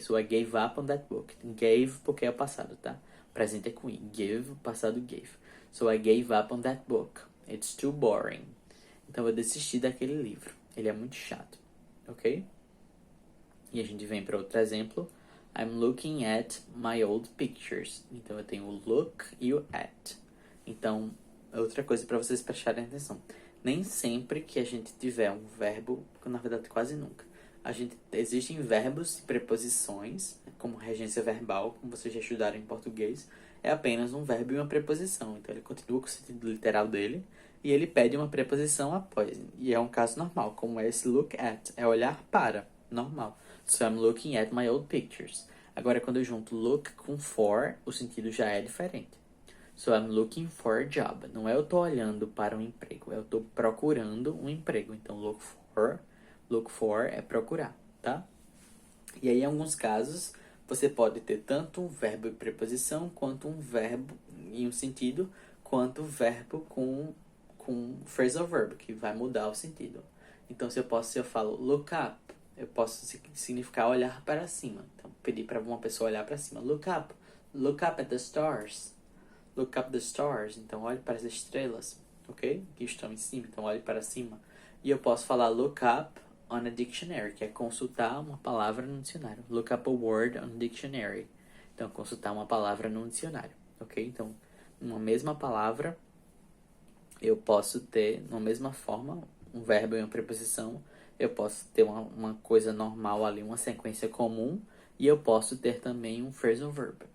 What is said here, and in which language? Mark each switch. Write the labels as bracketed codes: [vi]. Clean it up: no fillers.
[en] So, I gave up on that book. Gave [pt] porque é o passado, tá? Presente é com [en] I. Give, [pt] passado [en] gave. So, I gave up on that book. It's too boring. [pt] Então, eu desisti daquele livro. Ele é muito chato. Ok? E a gente vem para outro exemplo. [en] I'm looking at my old pictures. [pt] Então eu tenho o look e o at. Então, outra coisa para vocês prestarem atenção. Nem sempre que a gente tiver um verbo, na verdade quase nunca, existem verbos e preposições, como regência verbal, como vocês já estudaram em português, é apenas um verbo e uma preposição. Então ele continua com o sentido literal dele e ele pede uma preposição após. E é um caso normal, como é esse look at, é olhar para, normal. [en] So I'm looking at my old pictures. [pt] Agora, quando eu junto look com for, o sentido já é diferente. [en] So I'm looking for a job. [pt] Não é eu tô olhando para um emprego, eu tô procurando um emprego. Então, look for é procurar, tá? E aí, em alguns casos, você pode ter tanto um verbo e preposição, quanto um verbo em um sentido, quanto verbo com phrasal verb, que vai mudar o sentido. Então, se eu falo look up, eu posso significar olhar para cima. Então, pedir para uma pessoa olhar para cima. [en] Look up at the stars. Look up the stars. [pt] Então, olhe para as estrelas, ok? Que estão em cima. Então, olhe para cima. E eu posso falar look up on a dictionary, que é consultar uma palavra no dicionário. [en] Look up a word on a dictionary. [pt] Então, consultar uma palavra no dicionário, ok? Então, uma mesma palavra, eu posso ter, na mesma forma, um verbo e uma preposição. Eu posso ter uma coisa normal ali, uma sequência comum, e eu posso ter também um phrasal verb.